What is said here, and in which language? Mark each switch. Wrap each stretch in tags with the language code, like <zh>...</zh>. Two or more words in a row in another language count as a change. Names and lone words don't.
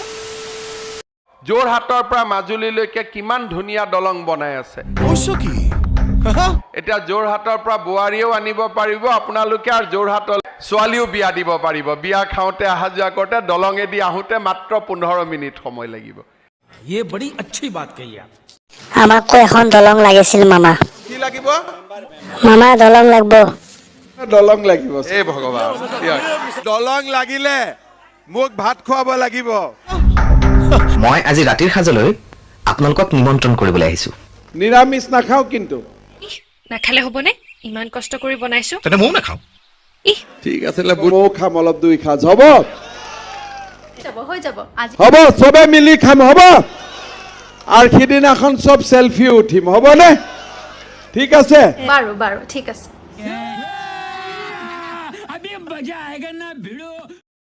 <as>যোৰহাটৰ পৰা মাজুলীলৈকে কিমান ধুনীয়া দলং বনাই আছে কি এতিয়া যোৰহাটৰ পৰা বোৱাৰীও আনিব পাৰিব আপোনালোকে আৰু যোৰহাটৰ ছোৱালীও বিয়া দিব পাৰিব বিয়া খাওঁতে অহা যোৱা কৰোঁতে দলঙেদি আহোঁতে মাত্ৰ 15 মিনিট সময় লাগিব</as> <hi>ये बड़ी अच्छी बात कही आप</hi> <as>আমাকো এখন দলং লাগিছিল মামা কি লাগিব মামা দলং লাগব দলং লাগিব এই ভগৱান দলং লাগিলে মোক ভাত খুৱাব লাগিব মই আজি ৰাতিৰ সাজলৈ আপোনালোকক নিমন্ত্ৰণ কৰিবলৈ আহিছো নিৰামিষ নাখাও কিন্তু নাখালে হ'বনে ইমান কষ্ট কৰি বনাইছো</as> <hi>तेने मुंह ना खाओ</hi> <as>ঠিক আছে ময়ো খাম অলপ দুই সাজ হ'ব হৈ যাব আজি হ'ব চবে মিলি খাম হ'ব আৰু সিদিনাখন চব সেলফি উঠিম হ'বনে ঠিক আছে বাৰু বাৰু ঠিক আছে</as>